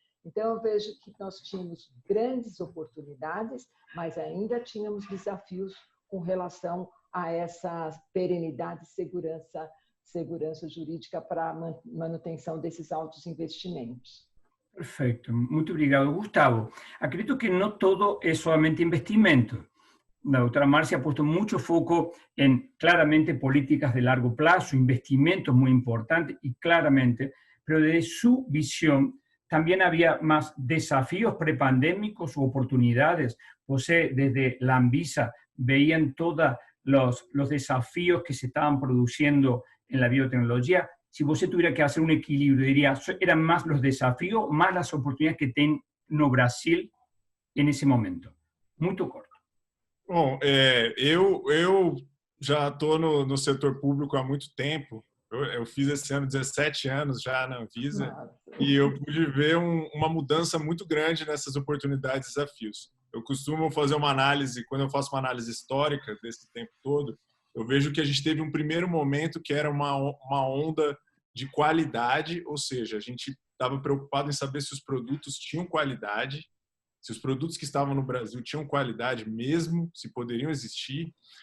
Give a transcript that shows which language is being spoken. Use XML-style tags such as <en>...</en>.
<pt>Então, eu vejo que nós tínhamos grandes oportunidades, mas ainda tínhamos desafios com relação a essa perenidade e segurança jurídica para a manutenção desses altos investimentos. Perfecto, muito obrigado.</pt> <es>Gustavo,</es> <pt>acredito</pt> <es>que no todo es solamente investimento. La doctora Marcia ha puesto mucho foco en claramente políticas de largo plazo, investimentos muy importantes y claramente, pero desde su visión también había más desafíos prepandémicos u oportunidades. José, desde la Anvisa, veían todos los desafíos que se estaban produciendo en la biotecnología. Si usted tuviera que hacer un equilibrio, diría, ¿eran más los desafíos, más las oportunidades</es> <pt>que tem no Brasil</pt> <es>en ese momento? Muy corto.</es> <pt>Bom, eu já estou no setor público há muito tempo. Eu fiz esse ano 17 anos já na Anvisa. Nossa. E eu pude ver uma mudança muito grande nessas oportunidades e desafios. Eu costumo fazer uma análise, quando eu faço uma análise histórica desse tempo todo, eu vejo que a gente teve um primeiro momento que era uma onda de qualidade, ou seja, a gente estava preocupado em saber se os produtos tinham qualidade, se os produtos que estavam no Brasil tinham qualidade mesmo, se poderiam existir.</pt>